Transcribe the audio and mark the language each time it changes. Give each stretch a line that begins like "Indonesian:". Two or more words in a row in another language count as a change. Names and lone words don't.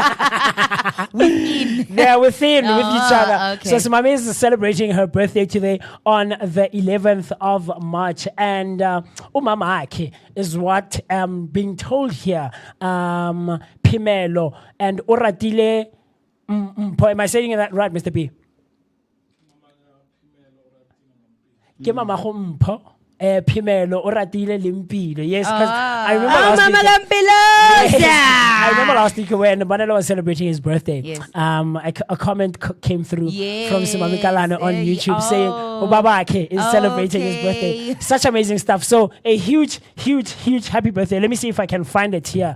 English: They're within with each other. Okay. So Simami is celebrating her birthday today on the 11th of March. And Umama Ake is what I'm being told here. Pimelo and Oratile. Am I saying that right, Mr.
Tswana: P? Ke mama go mpho.
English: Phimelo Oratile Limpilo. Yes, because I remember last week. I remember last week when Banelo was celebrating his birthday. Yes. A comment came through from Simami Kalane on Yes. YouTube saying, Baba Ake is celebrating his birthday. Such amazing stuff. So a huge, huge, huge happy birthday. Let me see if I can find it here.